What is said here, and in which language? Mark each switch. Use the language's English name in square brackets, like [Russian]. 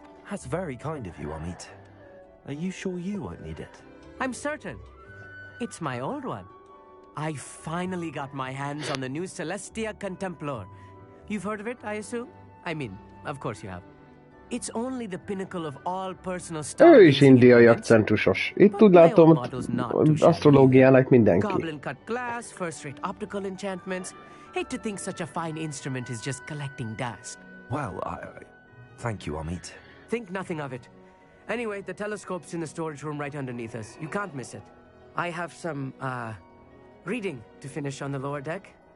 [English] That's very kind of you, Amit. Are you sure you won't need it? I'm certain. It's my old one. I finally got my hands on the new Celestia Contemplar. You've heard of it, I assume? I mean, of course you have. It's only the pinnacle of all personal stuff. [Hungarian] Ő is indiai akcentusos. Itt úgy látom, asztrológiának mindenki. [English] Goblin cut glass, first-rate optical enchantments. Hate to think such a fine instrument is just collecting dust. Well, thank you, Amit. Think nothing of it. Anyway, the telescope's in the storage room right underneath us. You can't miss it. I have some, reading to finish on the lower deck.